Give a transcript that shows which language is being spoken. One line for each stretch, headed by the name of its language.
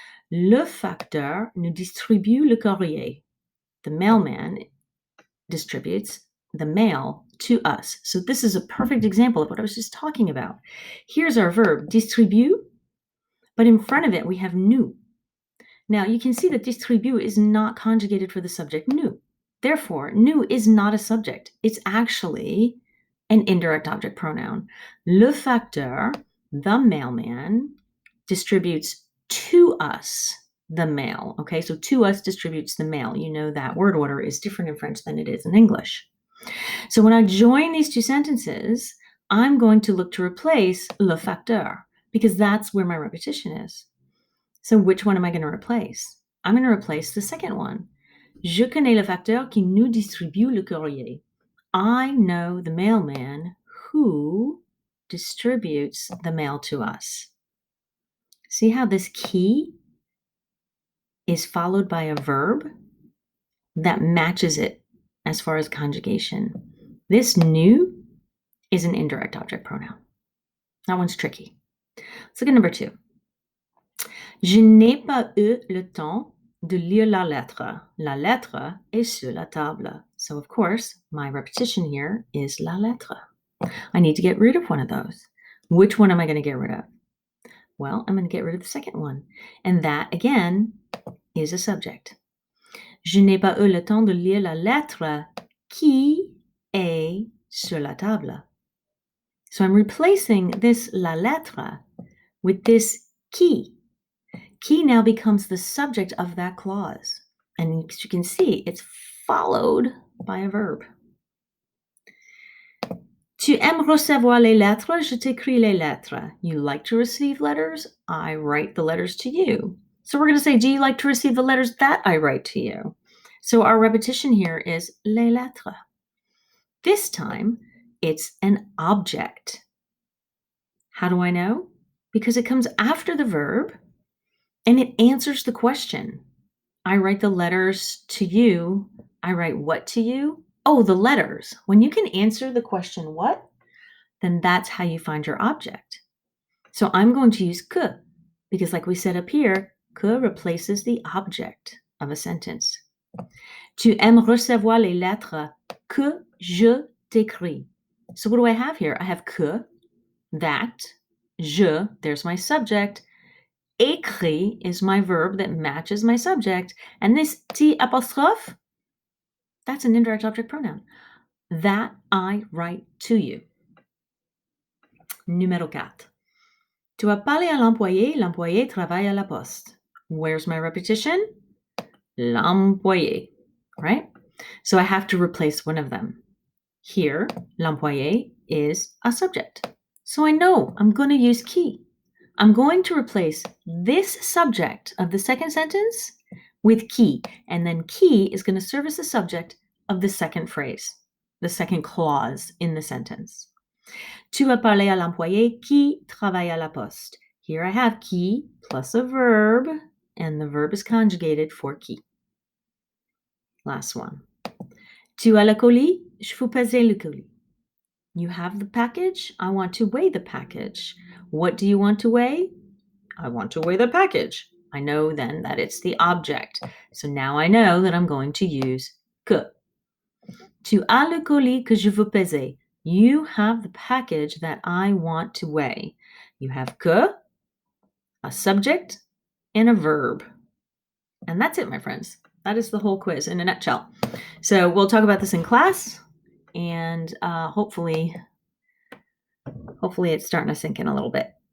French: Le facteur nous distribue le courrier.
English: The mailman distributes the mail to us. So this is a perfect example of what I was just talking about. Here's our verb, distribue, but in front of it we have nous. Now you can see that distribue is not conjugated for the subject nous. Therefore, nous is not a subject. It's actually an indirect object pronoun. Le facteur, the mailman, distributes to us the mail. Okay, so to us distributes the mail. You know that word order is different in French than it is in English. So when I join these 2 sentences, I'm going to look to replace le facteur because that's where my repetition is. So which one am I going to replace? I'm going to replace the second one.
French: Je connais le facteur qui nous distribue le courrier.
English: I know the mailman who distributes the mail to us. See how this qui is followed by a verb that matches it as far as conjugation. This nous is an indirect object pronoun. That one's tricky. Let's look at number 2.
French: Je n'ai pas eu le temps de lire la lettre. La lettre est sur la table.
English: So of course, my repetition here is la lettre. I need to get rid of one of those. Which one am I going to get rid of? Well, I'm going to get rid of the second one. And that, again, is a subject.
French: Je n'ai pas eu le temps de lire la lettre qui est sur la table.
English: So I'm replacing this la lettre with this qui. Qui now becomes the subject of that clause. And as you can see, it's followed by a verb.
French: Tu aimes recevoir les lettres, je t'écris les lettres.
English: You like to receive letters, I write the letters to you. So we're going to say, do you like to receive the letters that I write to you? So our repetition here is les lettres. This time, it's an object. How do I know? Because it comes after the verb and it answers the question. I write the letters to you. I write what to you? Oh, the letters. When you can answer the question what, then that's how you find your object. So I'm going to use que because like we said up here, que replaces the object of a sentence.
French: Tu aimes recevoir les lettres que je t'écris.
English: So what do I have here? I have que, that, je, there's my subject, écrit is my verb that matches my subject, and this t apostrophe, that's an indirect object pronoun. That I write to you.
French: Numéro 4. Tu as parlé à l'employé, l'employé travaille à la poste.
English: Where's my repetition? L'employé, right? So I have to replace one of them. Here, l'employé is a subject. So I know I'm going to use qui. I'm going to replace this subject of the second sentence with qui, and then qui is going to serve as the subject of the second phrase, the second clause in the sentence.
French: Tu as parlé à l'employé qui travaille à la poste.
English: Here I have qui plus a verb, and the verb is conjugated for qui. Last one.
French: Tu as le colis? Je veux peser le colis.
English: You have the package? I want to weigh the package. What do you want to weigh? I want to weigh the package. I know then that it's the object. So now I know that I'm going to use que.
French: Tu as le colis que je veux peser.
English: You have the package that I want to weigh. You have que, a subject, and a verb. And that's it, my friends. That is the whole quiz in a nutshell. So we'll talk about this in class, and hopefully it's starting to sink in a little bit.